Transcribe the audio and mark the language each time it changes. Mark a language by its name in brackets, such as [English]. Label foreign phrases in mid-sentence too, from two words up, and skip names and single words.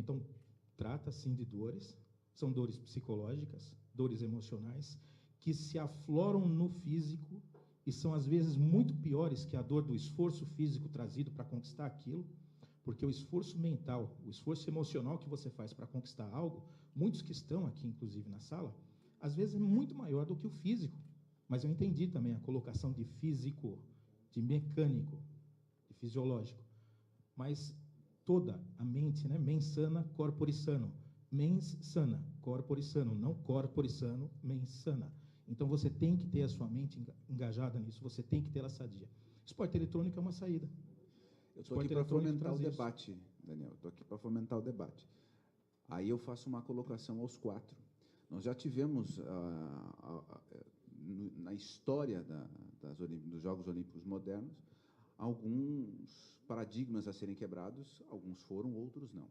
[Portuguese] Então, trata, sim, de dores, são dores psicológicas, dores emocionais, que se afloram no físico e são, às vezes, muito piores que a dor do esforço físico trazido para conquistar aquilo, porque o esforço mental, o esforço emocional que você faz para conquistar algo, muitos que estão aqui, inclusive, na sala, às vezes é muito maior do que o físico. Mas eu entendi também a colocação de físico, de mecânico, de fisiológico. Mas toda a mente, né, [Latin] mens sana, corpore sano. Mens sana, corpore sano, [Portuguese] não [Latin] corpore sano, mens sana. [Portuguese] Então, você tem que ter a sua mente engajada nisso, você tem que ter ela sadia. Esporte eletrônico é uma saída. Eu estou aqui para fomentar o debate, Daniel. Estou aqui para fomentar o debate. Aí eu faço uma colocação aos quatro. Nós já tivemos, na história dos Jogos Olímpicos modernos, alguns paradigmas a serem quebrados, alguns foram, outros não.